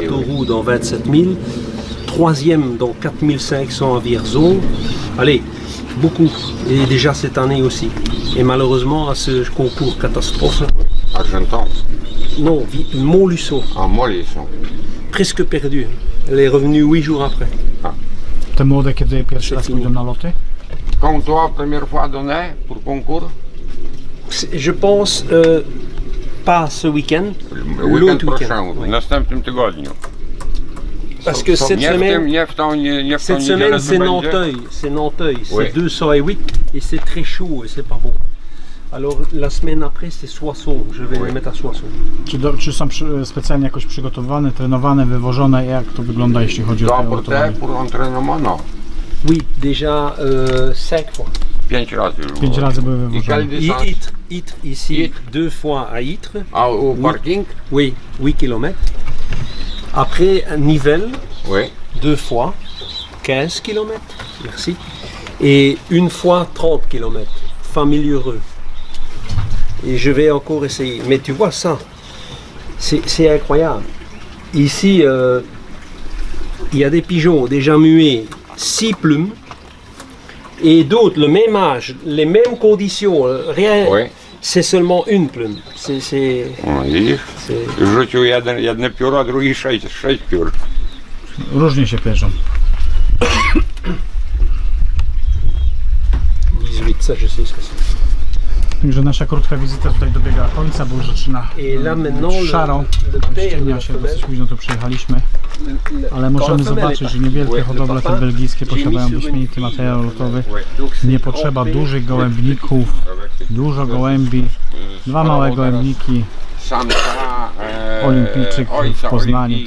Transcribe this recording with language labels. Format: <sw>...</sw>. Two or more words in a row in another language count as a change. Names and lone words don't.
<fr>Châteauroux dans 27 000, 3e dans 4500 à Vierzon. Allez, beaucoup. Et déjà cette année aussi. Et malheureusement à ce concours catastrophe, Argenton. non, Montluçon,</fr> <pl>A moli są.</pl> <fr>presque perdue. Elle est revenue 8 jours après.</fr> <pl>Te młode kiedy pierwszy raz pójdą na loty?</pl> <fr>Quand toi, première fois donné pour concours? Je pense pas ce week-end, Weekend l'autre week-end. prochain,</fr> <pl>w</pl> <fr>Oui.</fr> <pl>następnym tygodniu.</pl> <fr>Parce que cette</fr> <pl>Nie w</pl> <fr>semaine,</fr> <pl>tym, nie w tą, nie w tą</pl> <fr>cette</fr> <pl>niedzielę</pl> <fr>semaine</fr> <pl>to</pl> <fr>c'est</fr> <pl>będzie.</pl> <fr>Nanteuil, c'est Oui. 208 et c'est très chaud et c'est pas bon. Alors la semaine après c'est Soissons, je vais Oui. les mettre à Soissons.</fr> <pl>Czy są specjalnie jakoś przygotowane, trenowane, wywożone? Jak to wygląda, jeśli chodzi o To te</pl> <fr>pour</fr> <pl>lotowanie?</pl> <fr>te, pour entraînement, no. Oui, déjà 5 fois.</fr> <pl>5 razy już 5 było. razy były I wywożone.</pl> <fr>quelle distance? Ytre ici, Ytre. 2 fois à Ytre, A au parking? oui, 8 km. Après Nivelles, Oui. 2 fois, 15 km, merci. Et une fois 30 km, Famille-Heureux. Et je vais encore essayer. Mais tu vois ça, c'est incroyable. Ici, il y a des pigeons déjà muets, 6 plumes. Et d'autres, le même âge, les mêmes conditions, rien, Oui. c'est seulement une plume. C'est</fr> <pl>O, widzisz? Rzucił jedne pióro, a drugi 6 piór. Różnie się pierzą.</pl> <fr>18, ça je sais ce que c'est.</fr> <pl>Także nasza krótka wizyta tutaj dobiega końca, bo już zaczyna</pl> <fr>Et là maintenant,</fr> <pl>szaro.</pl> <fr>le père de</fr> <pl>Ściemnia</pl> <fr>la</fr> <pl>się,</pl> <fr>femelle,</fr> <pl>dosyć późno tu przyjechaliśmy, ale</pl> <fr>quand</fr> <pl>możemy</pl> <fr>la femelle</fr> <pl>zobaczyć,</pl> <fr>est</fr> <pl>że niewielkie</pl> <fr>partie,</fr> <pl>hodowle</pl> <fr>le</fr> <pl>te</pl> <fr>papa,</fr> <pl>belgijskie</pl> <fr>j'ai mis</fr> <pl>posiadają</pl> <fr>sur une</fr> <pl>wyśmienity</pl> <fr>fille,</fr> <pl>materiał lotowy.</pl> <fr>Donc c'est</fr> <pl>Nie potrzeba</pl> <fr>trempé,</fr> <pl>dużych gołębników, dużo gołębi, 2 małe gołębniki, Samca olimpijczyk w ojca Poznaniu. olimpijki.</pl>